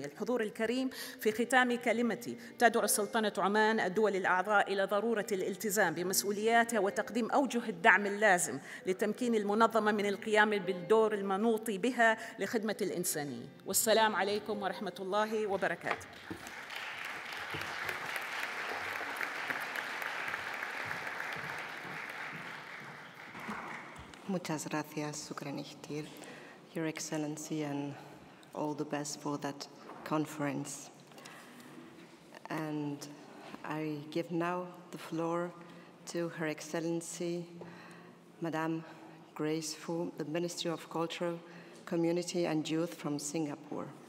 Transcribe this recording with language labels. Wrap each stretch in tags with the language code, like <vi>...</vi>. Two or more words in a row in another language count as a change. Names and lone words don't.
<ar>الحضور الكريم، في ختام كلمتي تدعو سلطنة عمان الدول الأعضاء إلى ضرورة الالتزام بمسؤولياتها وتقديم أوجه الدعم اللازم لتمكين المنظمة من القيام بالدور المنوط بها لخدمة الإنسانية. والسلام عليكم ورحمة الله وبركاته.</ar> <es>Muchas gracias,</es> <ar>shukran كثير,</ar> <en>Your Excellency, and all the best for that conference. And I give now the floor to Her Excellency, Madame Grace Fu, the Ministry of Culture, Community and Youth from Singapore.</en>